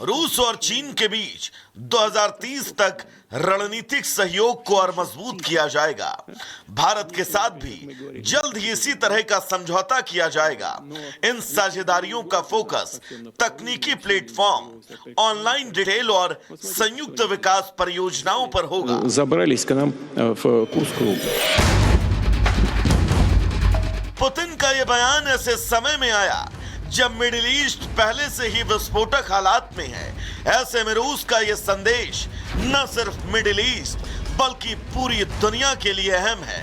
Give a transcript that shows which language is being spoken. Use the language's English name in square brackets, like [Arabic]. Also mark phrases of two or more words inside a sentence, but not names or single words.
[Hindi] रूस और चीन के बीच 2030 तक रणनीतिक सहयोग को और मजबूत किया जाएगा। भारत के साथ भी जल्द ही इसी तरह का समझौता किया जाएगा। इन साझेदारियों का फोकस तकनीकी प्लेटफॉर्म, [English] online retail [Hindi] और संयुक्त विकास परियोजनाओं पर होगा। [Russian] Забрались к нам в Курск. [Hindi] पुतिन का यह बयान ऐसे समय में आया जब मिडिल ईस्ट पहले से ही विस्फोटक हालात में है। ऐसे में रूस का यह संदेश न सिर्फ मिडिल ईस्ट बल्कि पूरी दुनिया के लिए अहम है।